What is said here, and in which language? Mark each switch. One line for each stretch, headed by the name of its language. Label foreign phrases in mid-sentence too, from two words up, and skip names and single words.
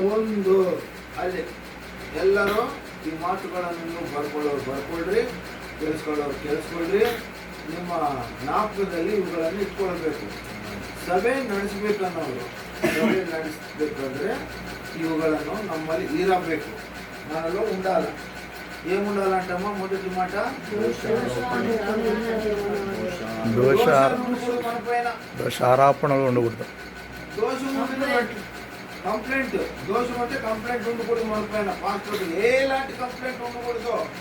Kannada: ಒಂದು ಅಲ್ಲಿ ಎಲ್ಲರೂ ಈ ಮಾತುಗಳನ್ನು ಬರ್ಕೊಳ್ರಿ, ಕೇಳಿಸ್ಕೊಳ್ರಿ. ನಿಮ್ಮ ಜ್ಞಾಪಕದಲ್ಲಿ ಇವುಗಳನ್ನು ಇಟ್ಕೊಳ್ಬೇಕು. ಸಭೆ ನಡೆಸಬೇಕನ್ನೋರು ಸಭೆ ನಡೆಸಬೇಕಂದ್ರೆ ಇವುಗಳನ್ನು ನಮ್ಮಲ್ಲಿ ಇರಬೇಕು.
Telugu: ನಾನೆಲ್ಲ ఉండాల. ఏముండాలి అంటమ్మా? మొదటి మాట దోషారోపణలు ఉండకూడదు. దోషం కంప్లైంట్. దోషం అంటే కంప్లైంట్ ఉండకూడదు మన పైన. పాస్టర్ ఎలాంటి కంప్లైంట్ ఉండకూడదు.